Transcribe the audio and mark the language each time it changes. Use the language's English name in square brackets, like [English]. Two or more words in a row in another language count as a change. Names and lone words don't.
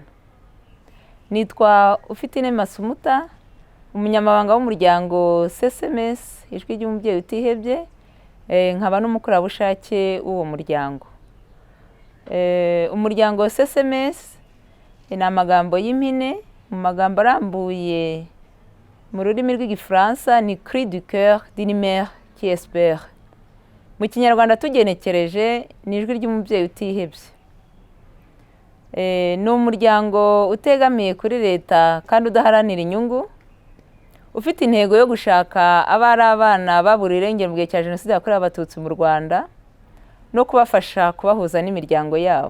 [Kinyarwanda] Nitwa Ufite Masumuta, umunyamabanga w'umuryango SMS ijwi ry'umubyeyi utihebye, nkaba n'umukorerabushake w'uwo muryango. Umuryango SMS ni amagambo y'impine, mu magambo arambuye mu rurimi rw'igifaransa ni Cri du cœur d'une mère qui espère. Mu Kinyarwanda tugenekereje ni ijwi ry'umubyeyi utihebye. Ni umuryango utegamiye kuri leta kandi udaharanira inyungu, ufite intego yo gushaka abana baburiye irengero mu gihe cya Jenoside yakorewe Abatutsi mu Rwanda no kubafasha kubahuza n'imiryango yabo.